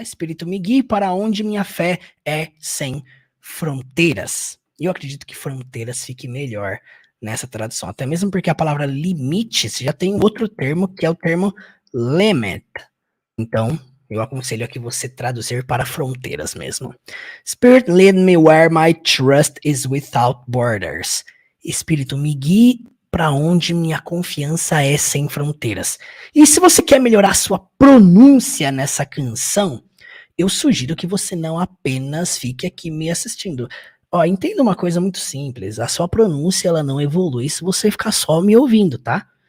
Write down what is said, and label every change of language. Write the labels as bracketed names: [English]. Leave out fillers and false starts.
[Portuguese] Espírito, me guie para onde minha fé é sem fronteiras. E eu acredito que fronteiras fique melhor nessa tradução, até mesmo porque a palavra limites já tem outro termo, que é o termo limit. Então, eu aconselho a que você traduzir para fronteiras mesmo. [English] Spirit, lead me where my trust is without borders. [Portuguese] Espírito, me guie para onde minha confiança é sem fronteiras. E se você quer melhorar sua pronúncia nessa canção, eu sugiro que você não apenas fique aqui me assistindo. Ó, entenda uma coisa muito simples, a sua pronúncia ela não evolui se você ficar só me ouvindo, tá?